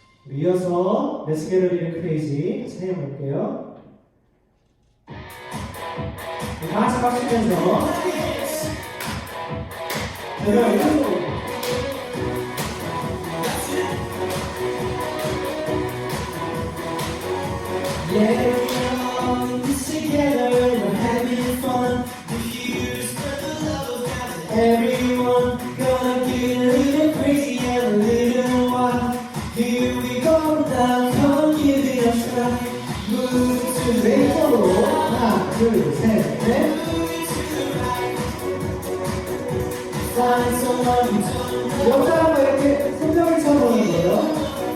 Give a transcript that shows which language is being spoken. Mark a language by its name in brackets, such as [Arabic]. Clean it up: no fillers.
[Korean] 이어서 메시게를 드리는 크레이지 찬양해 볼게요. 다 같이 박수 치면서 제가 이쪽으로 [English] Yeah, we're all in this together, we're having fun. Here's the love of God. Everyone gonna get a little crazy and a little wild. Here we go now, come give it a try. Move to the [Korean] 왼쪽으로 하나, 둘, 셋, 넷. [English] Find someone you don't know. [Korean] 옆 사람과 이렇게 손뼉을 쳐보는 거예요.